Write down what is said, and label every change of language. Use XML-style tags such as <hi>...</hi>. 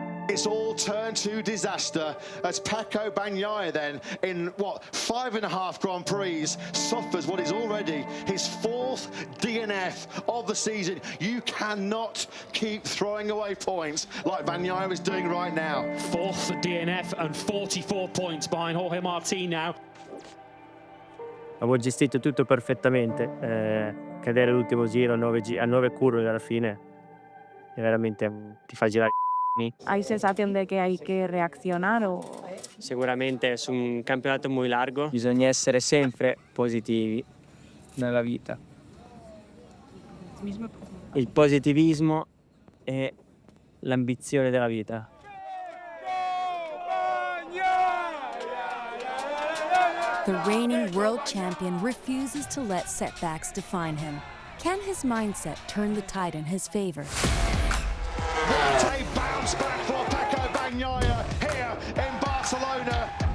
<en>It's all turned to disaster as Peco Bagnaia then, in what, 5.5 Grand Prix, suffers what is already his 4th DNF of the season. You cannot keep throwing away points like Bagnaia is doing right now. 4th DNF and 44 points behind Jorge Martin now.</en> <it>Avevo gestito tutto perfettamente, cadere l'ultimo giro a 9 curve alla fine, è veramente ti fa girare i c***i.</it> <es>¿Hay sensación de que hay que reaccionar o...?</es> <it>Sicuramente è un campionato molto largo. Bisogna essere sempre positivi nella vita. Il positivismo è l'ambizione della vita.</it> <en>The reigning world champion refuses to let setbacks define him. Can his mindset turn the tide in his favor? What a bounce back for Peco Bagnaia here in Barcelona.</en>